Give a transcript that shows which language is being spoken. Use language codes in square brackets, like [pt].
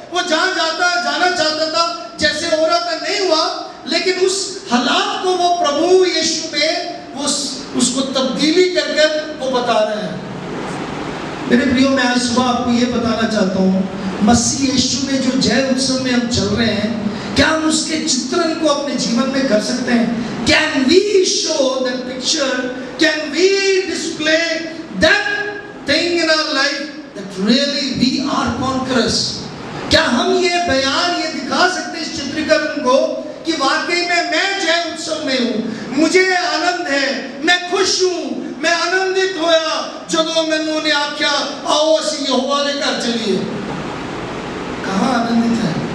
[hi] वो जहाँ जाना चाहता था, जैसे हो रहा था नहीं हुआ, लेकिन उस हालात को वो प्रभु यीशु में वो उसको तब्दीली कर वो बता रहे हैं। मेरे प्रियो, मैं आज सुबह आपको ये बताना चाहता हूँ, मसीह यीशु में जो जय उत्सव में हम चल रहे हैं, क्या हम उसके चित्रण को अपने जीवन में कर सकते हैं? [en] Can we show that picture? Can we display that thing in our life that really we are conquerors? [hi] क्या हम ये बयान, ये दिखा सकते हैं इस चित्रीकरण को कि वाकई में मैं जय उत्सव में हूँ, मुझे आनंद है, मैं खुश हूँ, [pa] मैं आनंदित होया जदों मैनू ने आख्या आओ असी यहोवा दे घर चलिए। [hi] कहाँ आनंदित है?